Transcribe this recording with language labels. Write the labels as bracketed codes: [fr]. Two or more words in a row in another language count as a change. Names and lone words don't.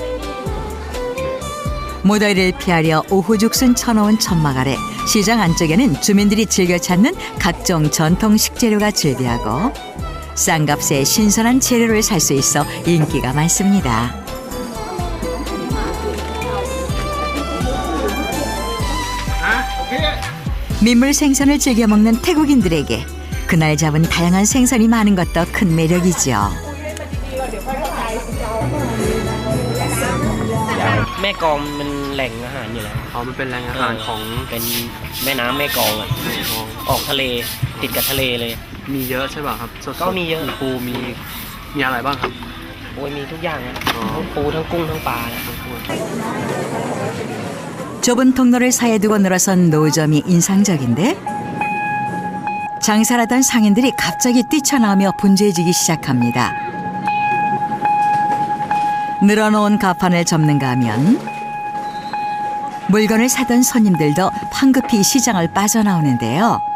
[ko] 무더위를 피하려 오후 죽순 쳐놓은 천막 아래 시장 안쪽에는 주민들이 즐겨 찾는 각종 전통 식재료가 즐비하고 싼 값에 신선한 재료를 살 수 있어 인기가 많습니다. 민물 생선을 즐겨 먹는 태국인들에게 그날 잡은 다양한 생선이 많은 것도 큰 매력이죠. [th] แม่กลองมันแหล่งอาหารอยู่แล้ว มันเป็นแหล่งอาหารของ เป็นแม่น้ำแม่กลองอ่ะออกทะเลติดกับทะเลเลย มีเยอะใช่ป่ะครับสดๆ ก็มีเยอะ ปูมีอะไรบ้างครับ โอ้ยมีทุกอย่างอ่ะทั้งปูทั้งกุ้งทั้งปลาเนี่ย [ko] 좁은 통로를 사이에 두고 늘어선 노점이 인상적인데 장사하던 상인들이 갑자기 뛰쳐나오며 분주해지기 시작합니다. 늘어놓은 가판을 접는가 하면 물건을 사던 손님들도 황급히 시장을 빠져나오는데요.